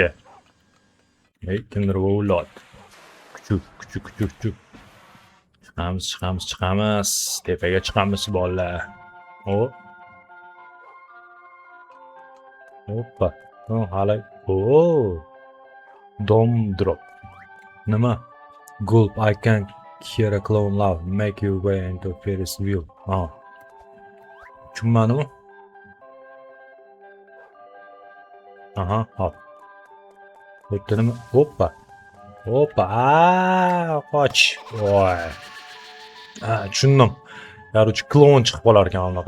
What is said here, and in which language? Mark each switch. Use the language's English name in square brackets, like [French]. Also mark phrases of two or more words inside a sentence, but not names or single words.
[Uzbek] Kimdir o'yladi. Kuchuk. Chiqamiz. Tepaga chiqamiz bolalar. Hoppa. Hali. [English] Dom drop. Nima? Gulp, I can hear a clown laugh. Make your way into Ferris wheel. [Uzbek] Tushunmadimi? Aha, hop. Bo'pti nima? Hoppa. Qoch. Voy. Tushundim. Короче, klon chiqib qolar ekan unaqa.